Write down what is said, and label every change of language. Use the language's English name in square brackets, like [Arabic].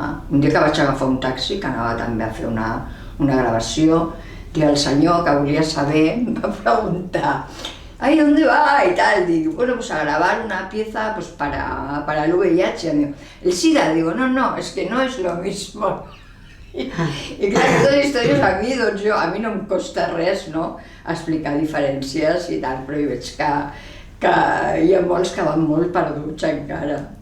[Catalan] Un dia que vaig agafar un taxi, que anava també a fer una gravació, i el senyor que volia saber em va preguntar [Spanish] «Ay, ¿dónde va?» y tal. Digo, bueno, pues a grabar una pieza pues para el VIH. Digo, el SIDA, digo, no, es que no es lo mismo. [Catalan] I clar, totes històries a mi, doncs a mi no em costa res, no?, explicar diferències i tal, però jo veig que hi ha molts que van molt perduts encara.